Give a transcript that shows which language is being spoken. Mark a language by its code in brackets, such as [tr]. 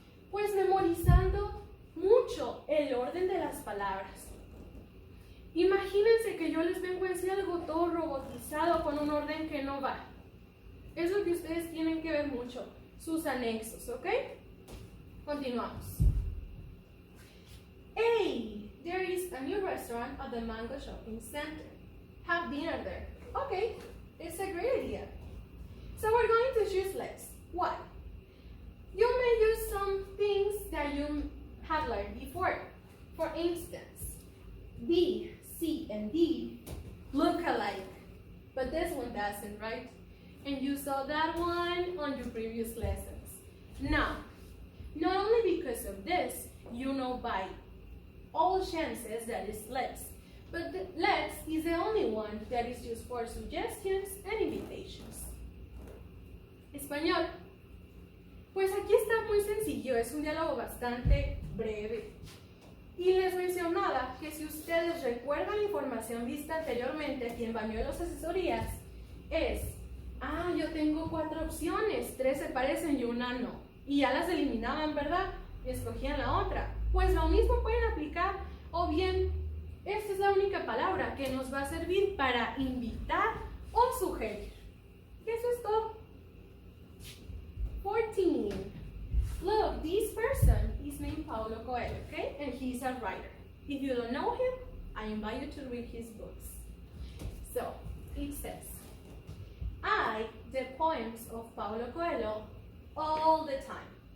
[es] Pues memorizando mucho el orden de las palabras. Imagínense que yo les vengo a decir algo todo robotizado con un orden que no va. Es lo que ustedes tienen que ver mucho, sus anexos, ¿ok? Continuamos. [en] Hey, there is a new restaurant at the Mango Shopping Center. Have dinner there. Okay, it's a great idea. So we're going to choose let's. Why? You may use some things that you have learned before. For instance, B, C, and D look alike, but this one doesn't, right? And you saw that one on your previous lessons. Now, not only because of this, you know by all chances that is let's, but the let's is the only one that is used for suggestions and invitations. [es] Español. Pues aquí está muy sencillo, es un diálogo bastante breve. Y les mencionaba que si ustedes recuerdan la información vista anteriormente aquí en Bañuelos Asesorías, es, yo tengo 4 opciones, 3 se parecen y una no. Y ya las eliminaban, ¿verdad? Y escogían la otra. Pues lo mismo pueden aplicar, o bien, esta es la única palabra que nos va a servir para invitar o sugerir. Eso es todo. 14. [en] Look, this person is named Paulo Coelho, okay? And he's a writer. If you don't know him, I invite you to read his books. So, it says, I read poems of Paulo Coelho all the time.